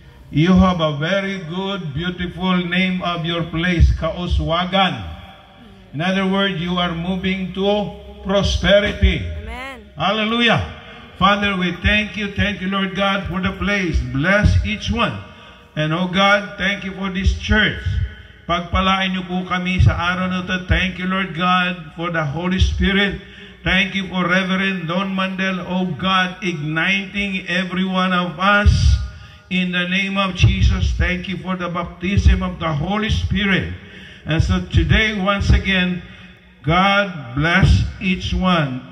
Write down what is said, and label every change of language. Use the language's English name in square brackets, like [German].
[English] You have a very good, beautiful name of your place, kauswagan. In other words, you are moving to prosperity. Amen. Hallelujah. Father, we thank you, Lord God, for the place. Bless each one. And oh God, thank you for this church. [Filipino] Pagpalain niyo po kami sa araw na ito. [English] Thank you, Lord God, for the Holy Spirit. Thank you for Reverend Don Mandel, oh God, igniting every one of us in the name of Jesus. Thank you for the baptism of the Holy Spirit. And so today, once again, God bless each one.